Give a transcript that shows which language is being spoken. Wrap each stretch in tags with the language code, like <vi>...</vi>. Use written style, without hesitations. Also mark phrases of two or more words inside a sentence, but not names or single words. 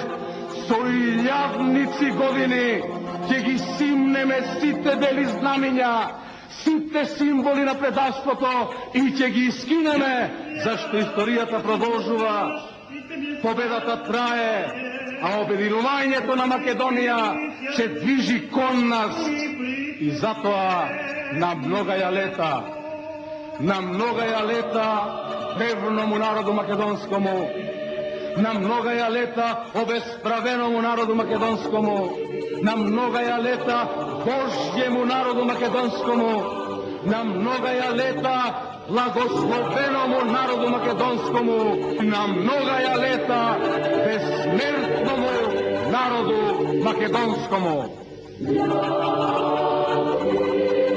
<mk>Со илјадници години ќе ги симнеме сите бели знамиња, сите символи на предавството и ќе ги искинеме, зашто историјата продолжува, победата трае, а обединувањето на Македонија се движи кон нас. И затоа</mk> <cu>на многаја лета древному народу македонскому, на многаја лета обесправеному народу македонскому, на многаја лета Божјему народу македонскому, на многаја лета благословеному народу македонскому, на многаја лета безсмертному народу македонскому.</cu>